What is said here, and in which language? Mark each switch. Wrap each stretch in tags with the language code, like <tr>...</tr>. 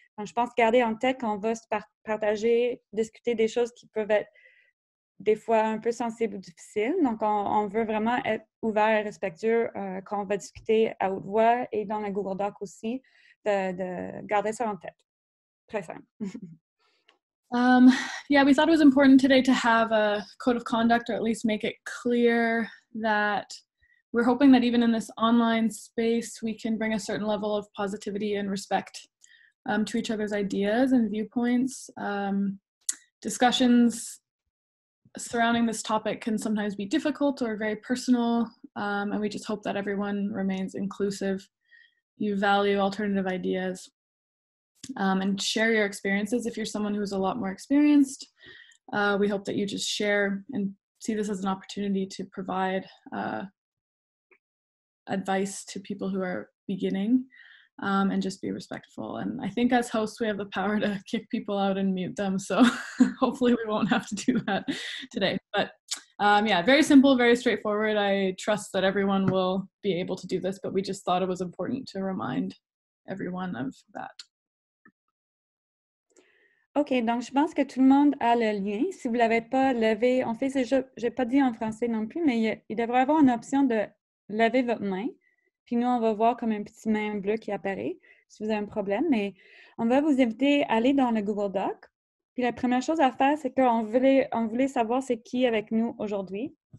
<fr>Donc, je pense garder en tête qu'on va se partager, discuter des choses qui peuvent être des fois un peu sensibles ou difficiles. Donc, on veut vraiment être ouvert et respectueux quand on va discuter à haute voix et dans la Google Doc aussi, de garder ça en tête. Très simple.</fr> <en>Yeah, we thought it was important today to have a code of conduct, or at least make it clear that we're hoping that even in this online space, we can bring a certain level of positivity and respect to each other's ideas and viewpoints. Discussions surrounding this topic can sometimes be difficult or very personal, and we just hope that everyone remains inclusive. You value alternative ideas and share your experiences. If you're someone who's a lot more experienced, we hope that you just share and see this as an opportunity to provide advice to people who are beginning, and just be respectful. And I think as hosts, we have the power to kick people out and mute them. So hopefully we won't have to do that today. But yeah, very simple, very straightforward. I trust that everyone will be able to do this, but we just thought it was important to remind everyone of that.</en> <fr>OK, donc je pense que tout le monde a le lien. Si vous ne l'avez pas levé, en fait, je n'ai pas dit en français non plus, mais il devrait y avoir une option de lever votre main. Puis nous, on va voir comme un petit main bleu qui apparaît si vous avez un problème. Mais on va vous inviter à aller dans le Google Doc. Puis la première chose à faire, c'est qu'on voulait savoir c'est qui avec nous aujourd'hui.</fr>